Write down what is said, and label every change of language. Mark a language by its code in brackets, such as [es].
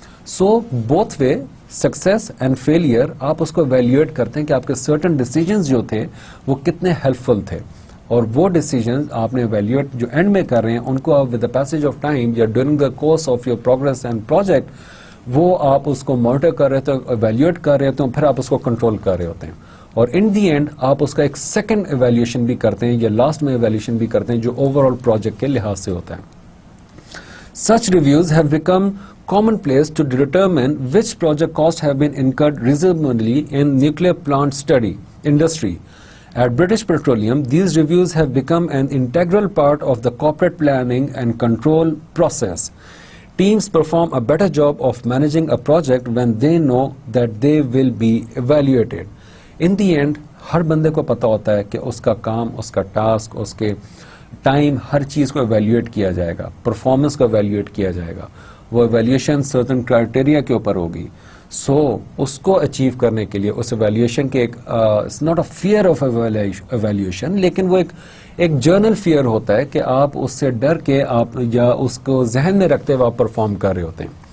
[en] so both way, success and failure, [ur] آپ اس کو ویلیویٹ کرتے ہیں کہ آپ کے سرٹن ڈیسیجنز جو تھے وہ کتنے ہیلپ فل تھے، اور وہ ڈیسیجنز آپ نے ایویلیویٹ جو اینڈ میں کر رہے ہیں ان کو آپ [en] with the passage of time [ur] یا [en] during the course of your progress and project, [ur] وہ آپ اس کو مانیٹر کر رہے تھے، ایویلیویٹ کر رہے ہوتے ہیں، پھر آپ اس کو کنٹرول کر رہے ہوتے ہیں، اور [en] in the end [ur] آپ اس کا ایک سیکنڈ ایویلیویشن بھی کرتے ہیں یا لاسٹ میں ایویلیویشن بھی کرتے ہیں جو اوور آل پروجیکٹ کے لحاظ سے ہوتا ہے. [en] Such reviews have become commonplace to determine which project costs have been incurred reasonably in nuclear plant study industry. At British Petroleum, these reviews have become an integral part of the corporate planning and control process. Teams perform a better job of managing a project when they know that they will be evaluated. In the end, [ur] ہر بندے کو پتا ہوتا ہے کہ اس کا کام، اس کا task, اس کے time, ہر چیز کو ایویلیویٹ کیا جائے گا، پرفارمنس کو ایویلیویٹ کیا جائے گا. وہ ایویلیویشن سرٹن کرائٹیریا کے اوپر ہوگی. سو اس کو اچیو کرنے کے لیے اس ایویلیویشن کے ایک [en] it's not a fair of evaluation, [ur] لیکن وہ ایک جرنل فیئر ہوتا ہے کہ آپ اس سے ڈر کے آپ یا اس کو ذہن میں رکھتے ہوئے آپ پرفارم کر رہے ہوتے ہیں.